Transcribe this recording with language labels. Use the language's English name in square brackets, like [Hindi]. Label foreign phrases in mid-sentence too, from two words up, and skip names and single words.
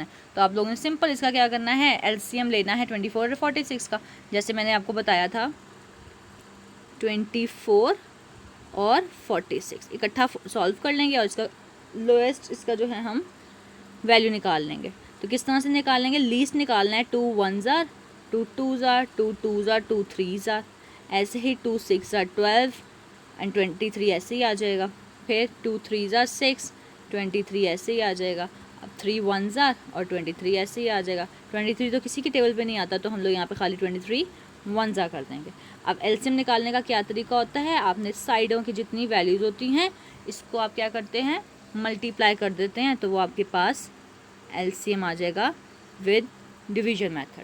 [Hindi] तो आप लोगों ने सिंपल इसका क्या करना है, LCM लेना है 24 और 46 का। जैसे मैंने आपको बताया था 24 और 46 इकट्ठा सॉल्व कर लेंगे और इसका लोएस्ट इसका जो है हम वैल्यू निकाल लेंगे। तो किस तरह से निकालेंगे, लीस्ट निकालना है, [English] 2 1s are, 2 2s are, 2 2s are, 2 3s are, [Hindi] ऐसे ही 2 6 are 12 एंड 23 ऐसे ही आ जाएगा। फिर 2 3s are 6, 23 ऐसे ही आ जाएगा। अब 3 1s are और 23 ऐसे ही आ जाएगा। 23 तो किसी की टेबल पे नहीं आता, तो हम लोग यहाँ पे खाली 23 1s are कर देंगे। अब एलसीएम निकालने का क्या तरीका होता है, आपने साइडों की जितनी वैल्यूज़ होती हैं इसको आप क्या करते हैं, मल्टीप्लाई कर देते हैं, तो वो आपके पास एलसीएम आ जाएगा [English] with division method.